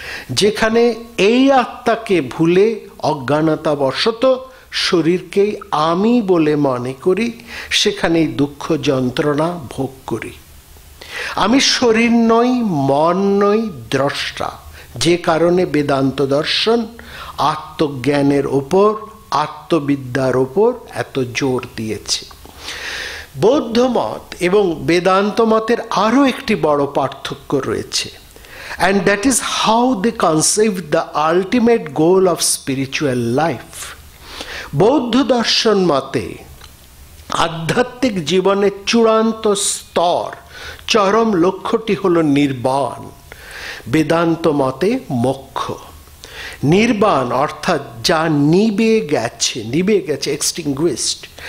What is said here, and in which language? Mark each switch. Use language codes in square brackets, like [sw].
[bn] যেখানে এই আত্মাকে ভুলে অজ্ঞানতাবশত শরীরকেই আমি বলে মনে করি, সেখানেই দুঃখ যন্ত্রণা ভোগ করি। আমি শরীর নই, মন নই, দ্রষ্টা। যে কারণে বেদান্ত দর্শন আত্মজ্ঞানের ওপর, আত্মবিদ্যার ওপর এত জোর দিয়েছে। বৌদ্ধ মত এবং বেদান্ত মতের আরও একটি বড় পার্থক্য রয়েছে, [en] and that is how they conceive the ultimate goal of spiritual life. [bn] বৌদ্ধ দর্শন মতে আধ্যাত্মিক জীবনের চূড়ান্ত স্তর, চরম লক্ষ্যটি হল নির্বাণ। বেদান্ত মতে মোক্ষ। নির্বাণ অর্থাৎ যা নিবে গেছে, এক্সটিংগুইশড।